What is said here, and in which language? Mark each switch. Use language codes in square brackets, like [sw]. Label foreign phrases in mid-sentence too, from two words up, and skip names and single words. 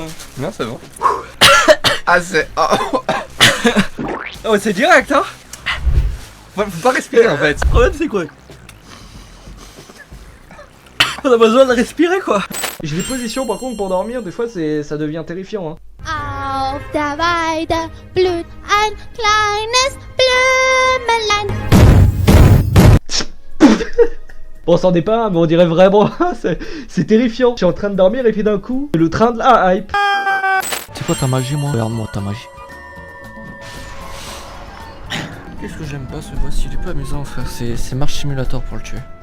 [fr] Non c'est bon. Ah c'est... Oh c'est direct hein. Faut pas respirer en fait. Le problème c'est quoi? On a besoin de respirer quoi. J'ai des positions par contre pour dormir, des fois ça devient terrifiant hein. [de] Auf der Weide blüht ein kleines Blümelein. [fr] Bon, on s'en est pas, mais on dirait vraiment, c'est terrifiant. Je suis en train de dormir et puis d'un coup, le train de la hype. C'est quoi ta magie, moi? Regarde-moi ta magie. Qu'est-ce que j'aime pas ce boss, il est pas amusant frère, c'est Marche Simulator pour le tuer.